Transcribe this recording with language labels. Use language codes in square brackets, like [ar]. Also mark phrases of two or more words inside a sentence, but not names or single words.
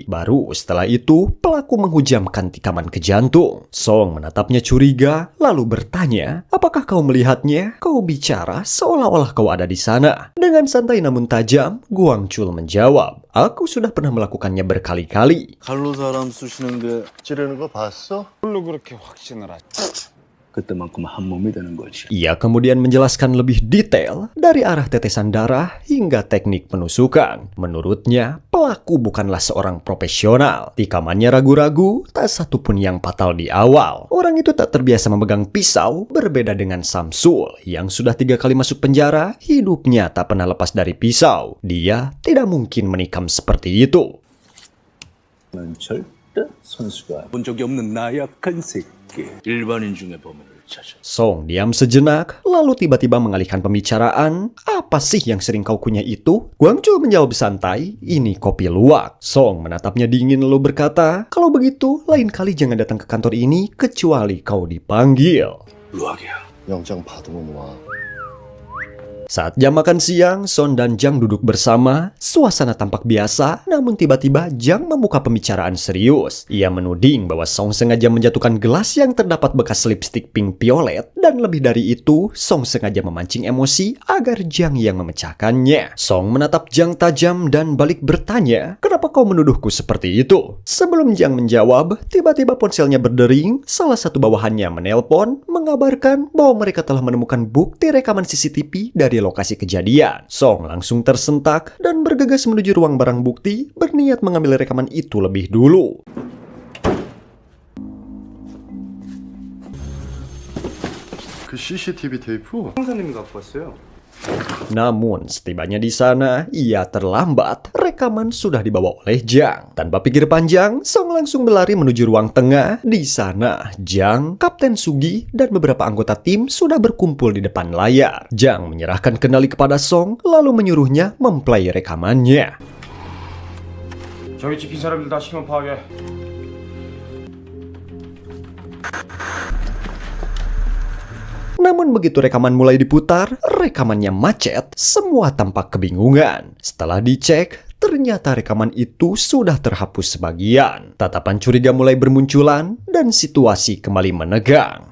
[id] Baru setelah itu, pelaku menghujamkan tikaman ke jantung. Song menatapnya curiga, lalu bertanya, apakah kau melihatnya? Kau bicara seolah-olah kau ada di sana. Dengan santai namun tajam, Guangchul menjawab, aku sudah pernah melakukannya berkali-kali. [ko] 칼로 사람 쑤시는 게 찌르는 거 봤어? 뭘로 그렇게 확신을 하지? 그때만큼 한 몸이 되는 거지. [id] Ia kemudian menjelaskan lebih detail dari arah tetesan darah hingga teknik penusukan. Menurutnya, pelaku bukanlah seorang profesional. Tikamannya ragu-ragu, tak satupun yang fatal di awal. Orang itu tak terbiasa memegang pisau, berbeda dengan Samsul yang sudah 3 kali masuk penjara, hidupnya tak pernah lepas dari pisau. Dia tidak mungkin menikam seperti itu. [ko] 난 절대 선수가 본 적이 없는 나약한 새끼. 일반인 중에 범인을 찾아. [id] Song diam sejenak, lalu tiba-tiba mengalihkan pembicaraan. Apa sih yang sering kau kunyah itu? Guangzhou menjawab santai, ini kopi luwak. Song menatapnya dingin lalu berkata, kalau begitu, lain kali jangan datang ke kantor ini kecuali kau dipanggil. [ko] 루악이야. 영장 받으면 와. [id] Saat jam makan siang, Son dan Jang duduk bersama. Suasana tampak biasa, namun tiba-tiba Jang membuka pembicaraan serius. Ia menuding bahwa Song sengaja menjatuhkan gelas yang terdapat bekas lipstik pink violet, dan lebih dari itu, Song sengaja memancing emosi agar Jang yang memecahkannya. Song menatap Jang tajam dan balik bertanya, kenapa kau menuduhku seperti itu? Sebelum Jang menjawab, tiba-tiba ponselnya berdering. Salah satu bawahannya menelpon, mengabarkan bahwa mereka telah menemukan bukti rekaman CCTV dari lokasi kejadian. Song langsung tersentak dan bergegas menuju ruang barang bukti, berniat mengambil rekaman itu lebih dulu. [ko] 그 CCTV 테이프? 형사님이 갖고 왔어요. [id] Namun, setibanya di sana, ia terlambat. Rekaman sudah dibawa oleh Jang. Tanpa pikir panjang, Song langsung berlari menuju ruang tengah. Di sana, Jang, Kapten Sugi, dan beberapa anggota tim sudah berkumpul di depan layar. Jang menyerahkan kendali kepada Song, lalu menyuruhnya memplay rekamannya. [ko] 저기 찍힌 사람들 다 신원 파악해. [id] Namun begitu rekaman mulai diputar, rekamannya macet, semua tampak kebingungan. Setelah dicek, ternyata rekaman itu sudah terhapus sebagian. Tatapan curiga mulai bermunculan dan situasi kembali menegang.